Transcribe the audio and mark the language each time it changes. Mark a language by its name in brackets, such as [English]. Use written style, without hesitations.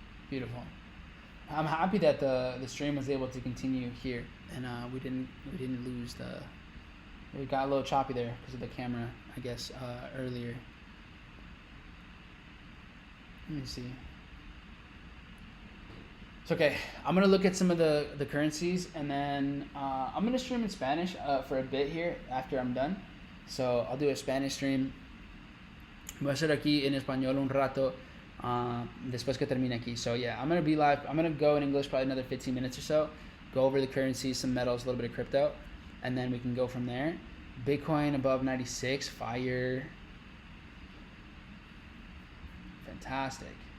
[English] Beautiful. I'm happy that the stream was able to continue here, and we didn't lose we got a little choppy there because of the camera, I guess, earlier. Let me see. It's okay. I'm gonna look at some of the currencies, and then I'm gonna stream in Spanish for a bit here after I'm done. So I'll do a Spanish stream. [Spanish] Voy a hacer aquí en español un rato después que termine aquí. [English] So yeah, I'm gonna be live. I'm gonna go in English probably another 15 minutes or so. Go over the currencies, some metals, a little bit of crypto, and then we can go from there. Bitcoin above 96, fire. Fantastic.